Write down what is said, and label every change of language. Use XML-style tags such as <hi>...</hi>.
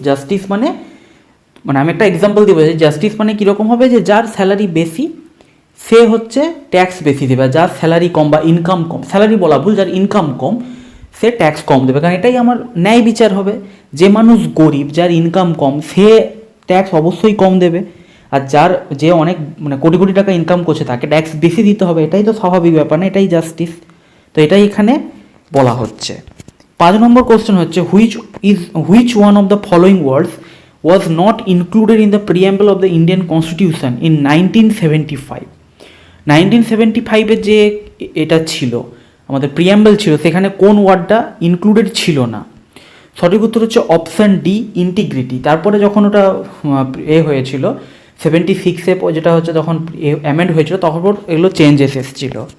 <bn>Justice মানে আমি একটা এক্সাম্পল দিয়ে বোঝাই, জাস্টিস মানে কীরকম হবে, যে যার স্যালারি বেশি সে হচ্ছে ট্যাক্স বেশি দেবে, যার স্যালারি কম বা ইনকাম কম, স্যালারি বলা ভুল, যার ইনকাম কম সে ট্যাক্স কম দেবে, কারণ এটাই আমার ন্যায় বিচার হবে। যে মানুষ গরিব, যার ইনকাম কম, সে ট্যাক্স অবশ্যই কম দেবে, আর যে অনেক কোটি কোটি টাকা ইনকাম করছে তাকে ট্যাক্স বেশি দিতে হবে। এটাই তো স্বাভাবিক ব্যাপার না? এটাই জাস্টিস। তো এটাই এখানে বলা হচ্ছে।</bn> <en>5</en> <bn>নম্বর কোশ্চেন হচ্ছে,</bn> <en>Which one of the following words was not included in the preamble of the Indian Constitution in 1975.</en> <bn>1975-এ যে এটা ছিল, আমাদের প্রিঅ্যাম্বল ছিল, সেখানে কোন ওয়ার্ডটা ইনক্লুডেড ছিল না? সঠিক উত্তর হচ্ছে অপশান ডি, ইন্টিগ্রিটি। তারপরে যখন ওটা হয়েছিল 76-এ, যেটা হচ্ছে যখন অ্যামেন্ড হয়েছিল, তখন এগুলো চেঞ্জেস এসেছিল।</bn>